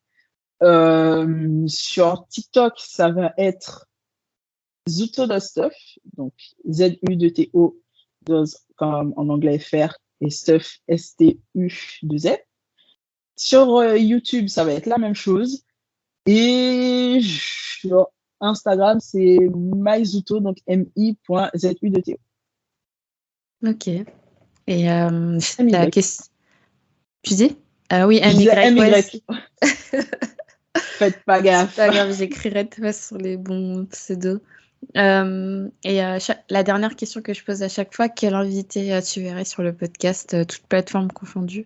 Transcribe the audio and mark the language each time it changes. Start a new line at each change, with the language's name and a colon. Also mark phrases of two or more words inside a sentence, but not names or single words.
French: Sur TikTok, ça va être Zuto.stuff, donc Z-U-2-T-O, comme en anglais FR, et stuff, S-T-U-2-Z. Sur YouTube, ça va être la même chose. Et sur Instagram, c'est myzuto, donc mi.zu2to. Ok. Et la MY. question. Tu dis? Oui, Je disais MY, ouais. MY. Faites pas gaffe. C'est pas grave, j'écrirai de toute façon les bons pseudos. Et la dernière question que je pose à chaque fois, quel invité tu verrais sur le podcast, toutes plateformes confondues?